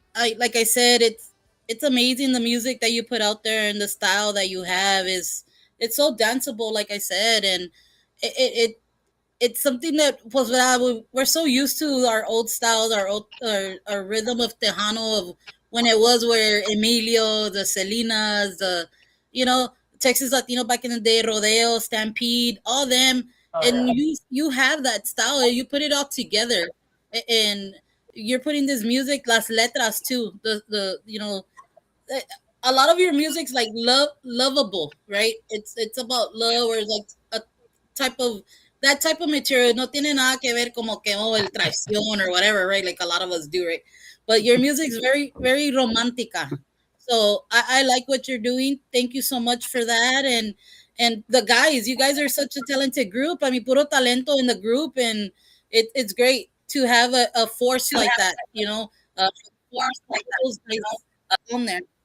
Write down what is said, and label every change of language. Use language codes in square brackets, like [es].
[en] Like I said, it's amazing the music that you put out there and the style that you have it's so danceable, like I said, and it's something that was we're so used to our old styles, our rhythm of Tejano of when it was where Emilio, the Selinas, the you know Texas Latino back in the day, Rodeo, Stampede, all them, and you have that style. You put it all together, and you're putting this music, [es] las letras [en] too. The a lot of your music's like lovable, right? It's about love, or it's like a type of that type of material. [es] No tiene nada que ver como que el traición [en] or whatever, right? Like a lot of us do, right? But your music's very [es] romántica. [en] So I like what you're doing. Thank you so much for that. And the guys, you guys are such a talented group. I mean, [es] puro talento [en] in the group, and it's great to have a force like that. A force like those guys on there.